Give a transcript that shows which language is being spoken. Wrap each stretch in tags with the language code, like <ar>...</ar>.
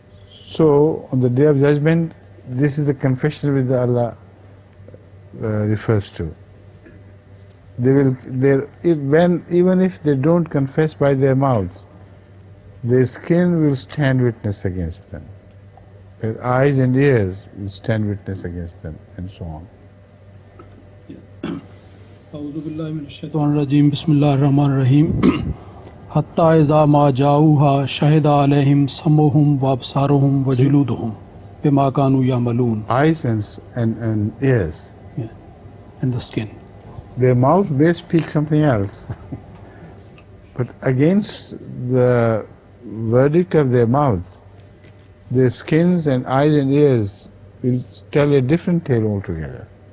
<en>So on the Day of Judgment, this is the confession which Allah refers to. They will, even if they don't confess by their mouths, their skin will stand witness against them. Their eyes and ears will stand witness against them, and so on.</en> <ar>أعوذ بالله من الشيطان الرجيم بسم الله الرحمن الرحيم حتى إذا ما جاءوها شهد عليهم سمعهم وأبصارهم وجلودهم بما كانوا يعملون.</ar> <en>Eyes and ears. Yeah. And the skin. Their mouth may speak something else, But against the verdict of their mouths, their skins and eyes and ears will tell a different tale altogether.</en>